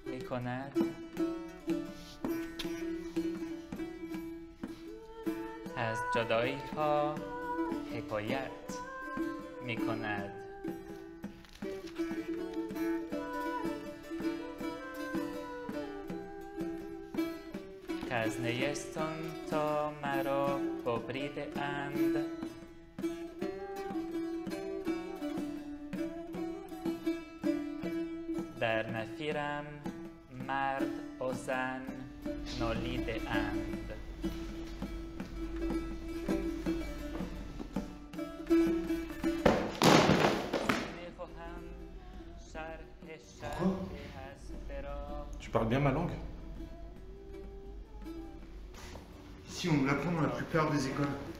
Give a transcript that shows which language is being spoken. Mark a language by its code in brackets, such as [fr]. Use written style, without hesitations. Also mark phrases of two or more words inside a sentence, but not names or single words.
[fa] کند از جدایی ها حکایت می کند که از نیستان تا مرا ببریده اند در نفیرم مرد و زن نالیده اند [fr] Tu parles bien ma langue? Si on nous l'apprend dans la plupart des écoles.